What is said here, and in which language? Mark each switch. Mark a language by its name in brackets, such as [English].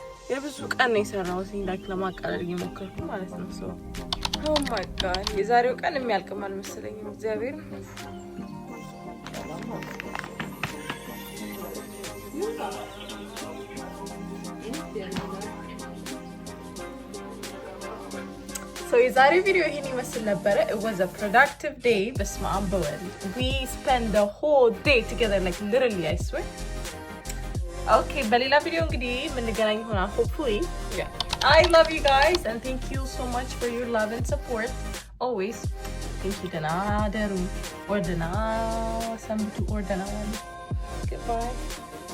[Amharic] የብዙ ቀን ነው የሰራሁት ላይክ ለማቃለል እየሞከርኩ ማለት ነው። ሶ ኦ ማይ ጋድ የዛሬው ቀን የሚያልቅም አልመሰለኝም። እግዚአብሔር So የዛሬው ቪዲዮ ይሄን ይመስል ነበረ. [English] It was a productive day. [Amharic] በስመ አብ በወልድ. [English] We spent the whole day together, like literally, I swear. [Amharic] Okay, በሌላ ቪዲዮ እንግዲህ የምንገናኝ ይሆናል hopefully. [English] Yeah. I love you guys and thank you so much for your love and support always. Thank you. [Amharic] ደህና ደሩ or ደህና ሰንብቱ or ደህና ዋሉ. [English] Goodbye.